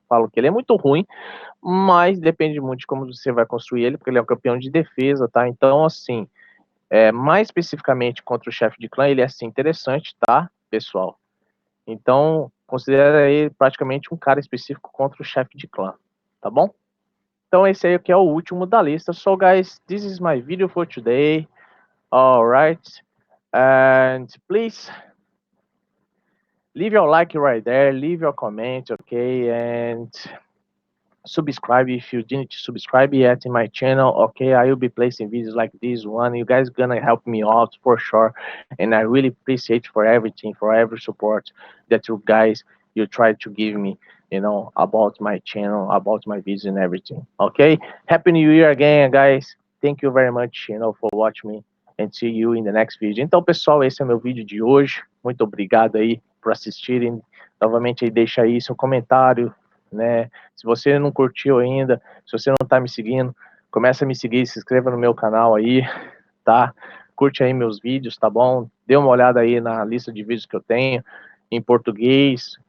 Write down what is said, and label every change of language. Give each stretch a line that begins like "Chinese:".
Portuguese: Falo que ele é muito ruim, mas depende muito de como você vai construir ele, porque ele é um campeão de defesa, tá? Então, assim, mais especificamente contra o chefe de clã, ele é assim interessante, tá, pessoal? Então, considera ele praticamente um cara específico contra o chefe de clã, tá bom? Então, esse aí que é o último da lista.
English: So, guys, this is my video for today. All right. And please leave your like right there, leave your comment, okay? And subscribe if you didn't subscribe yet in my channel, okay? I will be placing videos like this one. You guys gonna help me out for sure, and I really appreciate for everything, for every support that you guys you try to give me, you know, about my channel, about my videos and everything, okay? Happy New Year again, guys. Thank you very much, you know, for watching me, and see you in the next video.
Portuguese: Então, pessoal, esse é meu vídeo de hoje. Muito obrigado aí por assistirem. Novamente aí deixa aí seu comentário, né? Se você não curtiu ainda, se você não tá me seguindo, começa a me seguir, se inscreva no meu canal aí, tá? Curte aí meus vídeos, tá bom? Dê uma olhada aí na lista de vídeos que eu tenho em português.